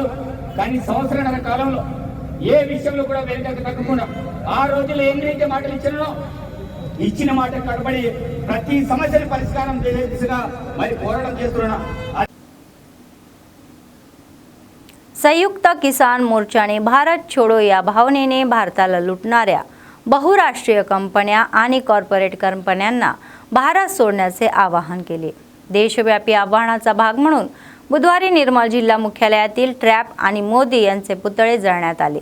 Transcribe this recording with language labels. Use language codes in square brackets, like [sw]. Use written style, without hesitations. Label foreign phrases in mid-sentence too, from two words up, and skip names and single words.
[te] కానీ సంవత్సరాల కాలంలో ఏ విషయంలో కూడా వెనుకకు తగ్గకుండా ఆ రోజుల్లో ఎన్నైతే మాటలు ఇచ్చినానో ఇచ్చిన మాట కట్టుబడి ప్రతి సమస్యను పరిష్కారం చేసే దిశగా మరి పోరాటం చేస్తున్నా। [mr] संयुक्त किसान मोर्चाने भारत छोडो या भावनेने भारताला लुटणाऱ्या बहुराष्ट्रीय कंपन्या आणि कॉर्पोरेट कंपन्यांना भारत सोडण्याचे आवाहन केले। देशव्यापी आवाहनाचा भाग म्हणून बुधवारी निर्मल जिल्हा मुख्यालयातील ट्रॅप आणि मोदी यांचे पुतळे जाळण्यात आले।